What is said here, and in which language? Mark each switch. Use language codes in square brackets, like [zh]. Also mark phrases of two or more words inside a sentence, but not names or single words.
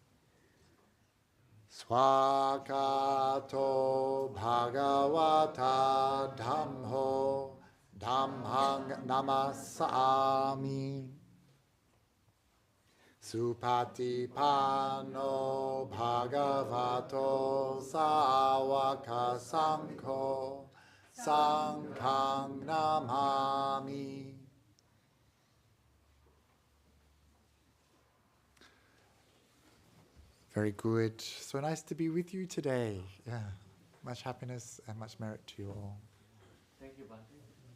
[pi] Swakato Bhagavata Dhammo Dhammang Namasami Supatipano Bhagavato Sawaka Sangho Sanghang Namami. [en] Very good. So nice to be with you today. Yeah, much happiness and much merit to you all. Thank you, Bhante.